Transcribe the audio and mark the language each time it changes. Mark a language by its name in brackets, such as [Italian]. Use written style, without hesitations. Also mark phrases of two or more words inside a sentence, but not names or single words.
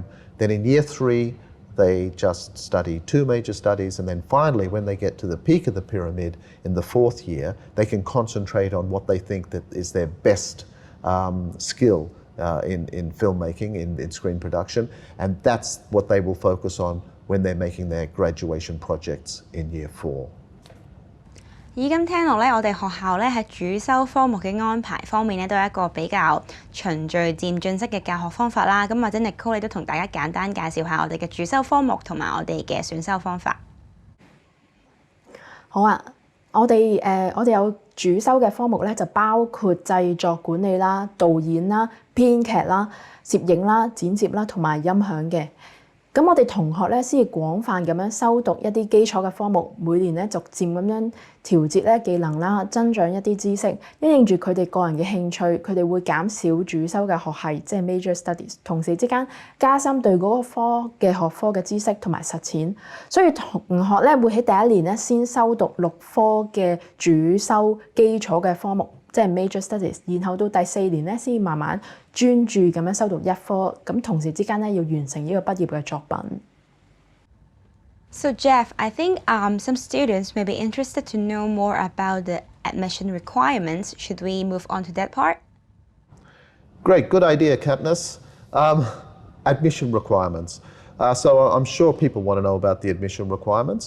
[English] Then in year 3, they just study 2 major studies, and then finally, when they get to the peak of the pyramid in the 4th year, they can concentrate on what they think that is their best skill in filmmaking, in screen production, and that's what they will focus on when they're making their graduation projects in year 4. [Cantonese] 咁聽落咧，我哋學校咧喺主修科目嘅安排方面咧，都係一個比較循序漸進式嘅教學方法啦。咁或者 Nicole 你都同大家簡單介紹下我哋嘅主修科目同埋我哋嘅選修方法。好啊。我哋有主修嘅科目咧，就包括製作管理啦、導演啦、編劇啦、攝影啦、剪接啦同埋音響嘅。咁我哋同學咧先至廣泛咁樣修讀一啲基礎嘅科目，每年咧逐漸咁樣調節咧技能啦，增長一啲知識，因應住佢哋個人嘅興趣，佢哋會減少主修嘅學系，即係 [English] major studies， [Cantonese] 同時之間加深對嗰個科嘅學科嘅知識同埋實踐。所以同學咧會喺第一年咧先修讀6科嘅主修基礎嘅科目，即係 [English] major studies， [Cantonese] 然後到第4年咧先慢慢專注咁樣修讀1科，咁同時之間咧要完成呢個畢業嘅作品。 [English] So Jeff, I think some students may be interested to know more about the admission requirements. Should we move on to that part? Great, good idea, Katniss. Admission requirements. So I'm sure people want to know about the admission requirements.